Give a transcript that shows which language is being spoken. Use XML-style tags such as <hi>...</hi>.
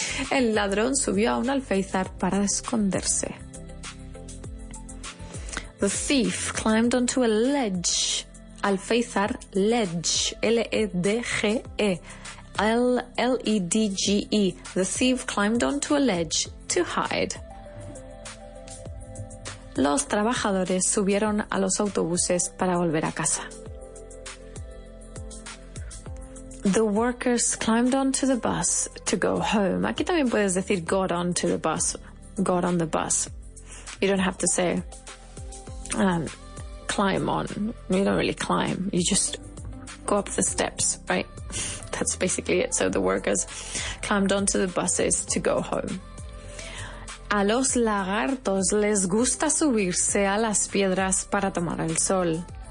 <es>El ladrón subió a un alféizar para esconderse.</es> <en>The thief climbed onto a ledge. Alféizar, ledge, L-E-D-G-E. L-E-D-G-E. The thief climbed onto a ledge to hide.</en> <es>Los trabajadores subieron a los autobuses para volver a casa.</es> <en>The workers climbed onto the bus to go home.</en> <es>Aquí también puedes decir</es> <en>got onto the bus. Got on the bus. You don't have to say climb on. You don't really climb. You just go up the steps, right? That's basically it. So the workers climbed onto the buses to go home.</en> <es>A los lagartos les gusta subirse a las piedras para tomar el sol.</es>